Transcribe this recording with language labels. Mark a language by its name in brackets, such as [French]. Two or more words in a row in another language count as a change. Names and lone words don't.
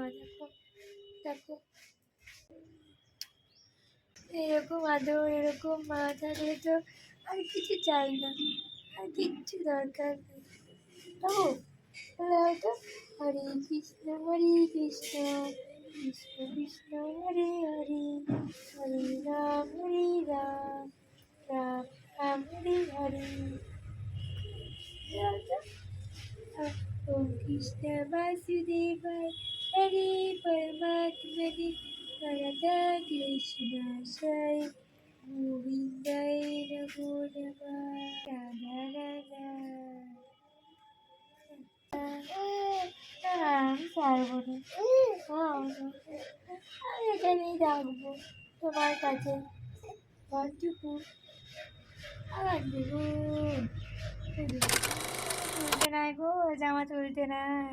[Bangla] দেখো দেখো এরকম আদর, এরকম মা থাকলে তো আর কিছু চাই না, আর কিচ্ছু দরকার নেই। ও হয়তো [Sanskrit] হরে কৃষ্ণ কৃষ্ণ কৃষ্ণ হরে হরে, হরে রাম রাম রাম হরে হরে। ओम कृष्ण वासुदेवाय हरे परमात्मने राधा कृष्णाय गोविंदाय नमो नमः। [Bangla] राधा राधा আমি পারবো না, আমি এখানেই থাকবো তোমার কাছে ঘরটুকু আমার দেবো। তুলতে নাই গো, জামা তুলতে নাই।